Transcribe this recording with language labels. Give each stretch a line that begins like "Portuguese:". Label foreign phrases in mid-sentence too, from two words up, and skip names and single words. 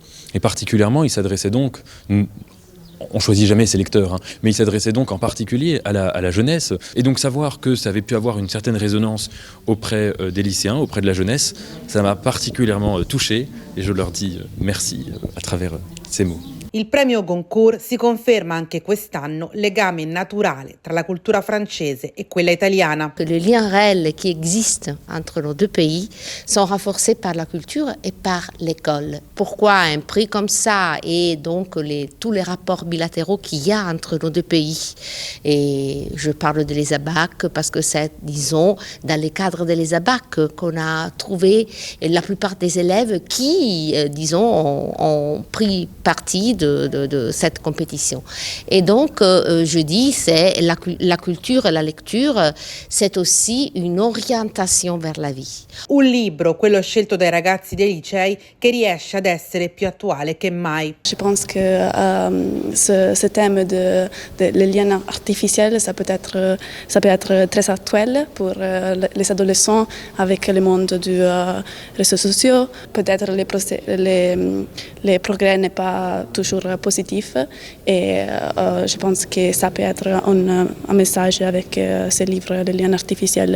French: Et particulièrement, il s'adressait donc... On choisit jamais ses lecteurs, mais il s'adressait donc en particulier à la jeunesse. Et donc savoir que ça avait pu avoir une certaine résonance auprès des lycéens, auprès de la jeunesse, ça m'a particulièrement touché et je leur dis merci à travers ces mots.
Italian: Il premio Goncourt si conferma anche quest'anno legame naturale tra la cultura francese e quella italiana.
French: Les liens réels qui existent entre nos 2 pays sont renforcés par la culture et par l'école. Pourquoi un prix comme ça et donc tous les rapports bilatéraux qu'il y a entre nos 2 pays? Et je parle de l'ESABAC parce que c'est, disons, dans le cadre de l'ESABAC qu'on a trouvé la plupart des élèves qui, disons, ont pris partie de cette compétition. Et donc, je dis, c'est la culture et la lecture, c'est aussi une orientation vers la vie.
Italian: Un libro, quello scelto dai ragazzi dei licei, che riesce ad essere più attuale che mai.
French: Je pense que ce thème les liens artificiels, ça peut être très actuel pour les adolescents avec le monde des réseaux sociaux. Peut-être les progrès n'est pas toujours positif et je pense que ça peut être un message avec ce livre, Les liens artificiels.